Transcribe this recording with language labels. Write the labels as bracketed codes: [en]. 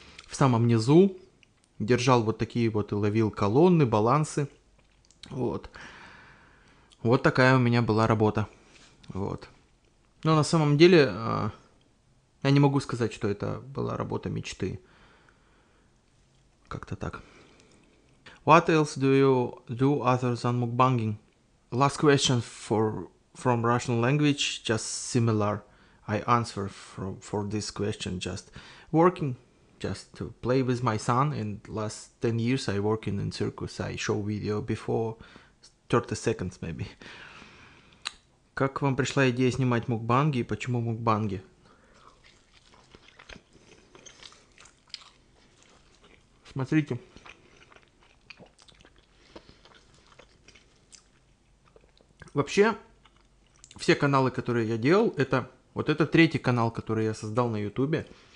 [ru] В самом низу держал вот такие вот и ловил колонны, балансы. Вот такая у меня была работа. Вот. Но на самом деле я не могу сказать, что это была работа мечты. Как-то так. [en] What else do you do other than mukbanging? Last question from Russian language, just similar. I answer for this question, just working, just to play with my son. And last 10 years I work in circus. I show video before 30 seconds maybe. [ru] Как вам пришла идея снимать мукбанги и почему мукбанги? Смотрите. Вообще, все каналы, которые я делал, это третий канал, который я создал на ютубе.